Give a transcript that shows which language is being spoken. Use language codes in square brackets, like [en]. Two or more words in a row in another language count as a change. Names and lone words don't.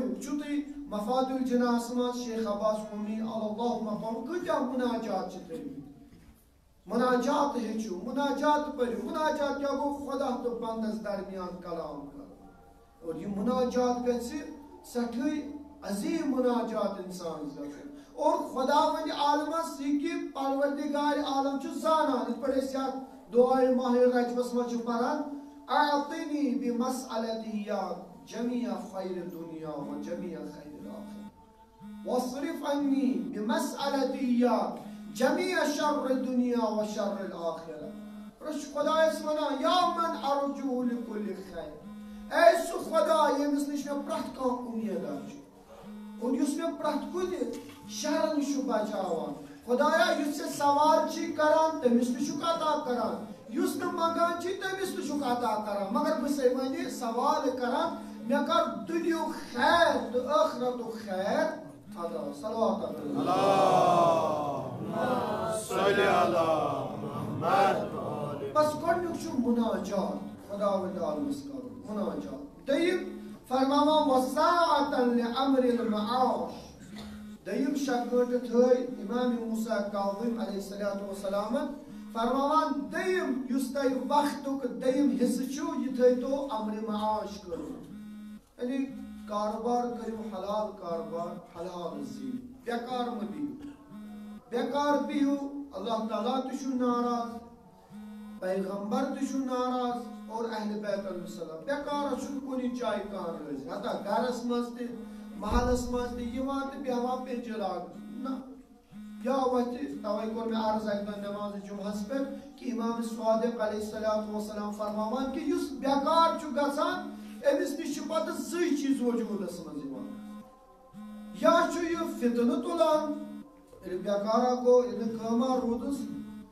[ks] چھُو تُہۍ مفاد الجناحس منٛز شیخ عباس قومی اللہ مقام کۭتیاہ مناجات چھِ تھٲومٕتۍ مناجات ہیٚچھِو مناجات پٔرِو مناجات کیٛاہ گوٚو خدا تہٕ بندس درمیان کلام کرُن اور یہ مناجات گژھِ سٮ۪ٹھٕے عظیٖم مناجات انسانس گژھُن اور خدا ونہِ عالمس یہِ کہِ پروردگار عالم چھُ زانان یِتھ پٲٹھۍ أسۍ یتھ دعائے ماہ رجبس منٛز چھِ پران [ar] اعطنی بمسألتی یا جميع خیر دنیا و جميع خیر الآخرة واصرف عني بمسألتی یا جميع شر دنیا و شر الآخرة [ks] پرٛژھ خدایس ونان [ar] یا من ارجو لكل خیر [ks] اے سُہ خدا ییٚمِس نِش مےٚ پرٛٮ۪تھ کانٛہہ اُمیدا چھُ اور یُس مےٚ پرٛٮ۪تھ کُنہِ شرٕ نِش چھُ بچاوان خدایا یُس ژےٚ سوال چھی کران تٔمِس تہِ چھُکھ عطا کران یُس نہٕ منگان چھی تٔمِس تہِ چھُکھ عطا کران مگر بہٕ چھسے وۄنۍ سوال کران مےٚ کر دُنیُک خیر تہٕ ٲخرتُک خیر عطا صلوات بس گۄڈنیُک چھُ مناجات خدا وند عالمس کرُن مناجات دوٚیِم فرماوان [ar] وساعة لأمر المعاش [ks] دوٚیِم شےٚ گٲنٛٹہٕ تھٲے امام موسیٰ کاظم [ar] علیہ الصلوۃ والسلام [ks] فرماوان دوٚیِم یُس تۄہہِ وقتُک دوٚیِم حصہٕ چھُ یہِ تھٲیتو امر معاش کٔرِو یعنی کاربار کٔرِو حلال کاربار حلال زیٖنِو بیکار مہٕ بِہِو بیکار بِہِو اللہ تعالیٰ تہِ چھُ ناراض پیغمبر تہِ چھُ ناراض اور اہل بیت [ar] علیہ السلام [ks] بیکارس چھُنہٕ کُنہِ جایہِ کانٛہہ رٲضی حتیٰ گرس منٛز تہِ محلس منٛز تہِ یِوان تہٕ بیٚہوان پیٚنٛجہِ لاگنہٕ نہ یا وتھِ توے کوٚر مےٚ عرض اکہِ دۄہ نماز جمعہس پٮ۪ٹھ کہ امام صادق [ar] علیہ الصلوۃ والسلام [ks] فرماوان کہ یُس بیکار چھُ گژھان أمِس نِش چھِ پتہٕ زٕے چیٖز وجوٗدس منٛز یِوان یا چھُ یہِ فتنہٕ تُلان ییٚلہِ بیکارا گوٚو ییٚلہِ نہٕ کٲما روٗدُس